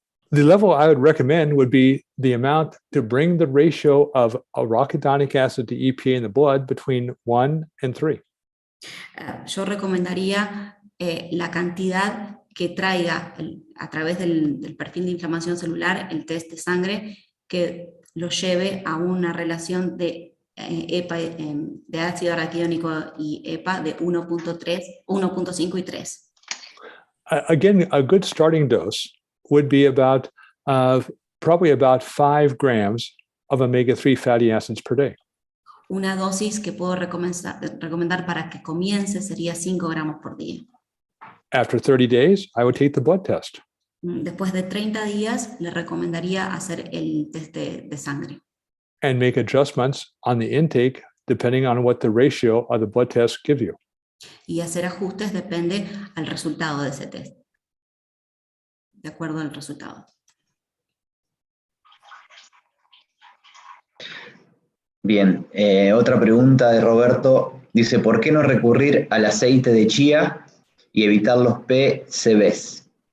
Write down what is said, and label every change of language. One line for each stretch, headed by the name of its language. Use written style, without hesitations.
English: The level I would recommend would be the amount to bring the ratio of arachidonic acid to EPA in the blood between 1 and 3.
Spanish: Yo recomendaría la cantidad que traiga a través del perfil de inflamación celular, el test de sangre, que lo lleve a una relación de EPA, de ácido araquidónico y EPA de 1.5 y 3.
English: Again, a good starting dose would be about probably about 5 grams of omega-3 fatty acids per day.
Spanish: Una dosis que puedo recomendar para que comience sería 5 gramos por día.
English: After 30 days, I would take the blood test.
Spanish: Después de 30 días, le recomendaría hacer el test de sangre.
English: And make adjustments on the intake depending on what the ratio of the blood test gives you.
Spanish: Y hacer ajustes depende al resultado de ese test. De acuerdo al resultado. Bien, otra pregunta de Roberto. Dice, ¿por qué no recurrir al aceite de chía y evitar los PCBs?